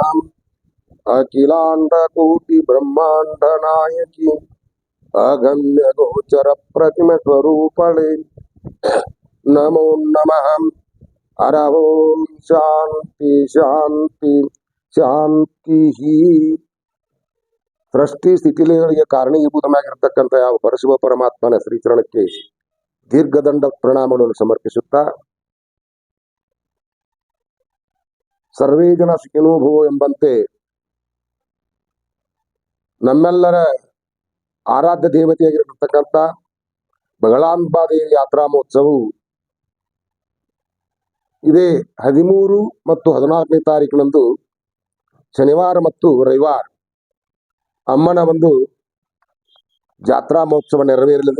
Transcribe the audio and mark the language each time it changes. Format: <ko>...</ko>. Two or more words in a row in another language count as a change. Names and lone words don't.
<sa>अखिलांड कोटि ब्रह्मांड नायकी अगम्य गोचर प्रतिम स्वरूपणे नमो नमः। हर ओम शांति शांति ಶಾಂತಿ.</sa> <kn>ಸೃಷ್ಟಿ ಸ್ಥಿತಿಲಯಗಳಿಗೆ ಕಾರಣೀಭೂತನಾಗಿರ್ತಕ್ಕಂಥ ಯಾವ ಪರಶಿವ ಪರಮಾತ್ಮನ ಶ್ರೀಚರಣಕ್ಕೆ ದೀರ್ಘದಂಡ ಪ್ರಣಾಮಗಳನ್ನು ಸಮರ್ಪಿಸುತ್ತಾ,</kn> <sa>ಸರ್ವೇ ಜನ ಸುಖಿನೋ ಭವ</sa> <kn>ಎಂಬಂತೆ ನಮ್ಮೆಲ್ಲರ ಆರಾಧ್ಯ ದೇವತೆಯಾಗಿರತಕ್ಕಂಥ ಬಗಳಾಂಬಾದೇವಿ ಯಾತ್ರಾ ಮಹೋತ್ಸವವು ಇದೇ 13 ಮತ್ತು 14ನೇ ತಾರೀಕಿನಂದು ಶನಿವಾರ ಮತ್ತು ರವಿವಾರ ಅಮ್ಮನ ಒಂದು ಜಾತ್ರಾ ಮಹೋತ್ಸವ ನೆರವೇರಲಿದೆ.</kn>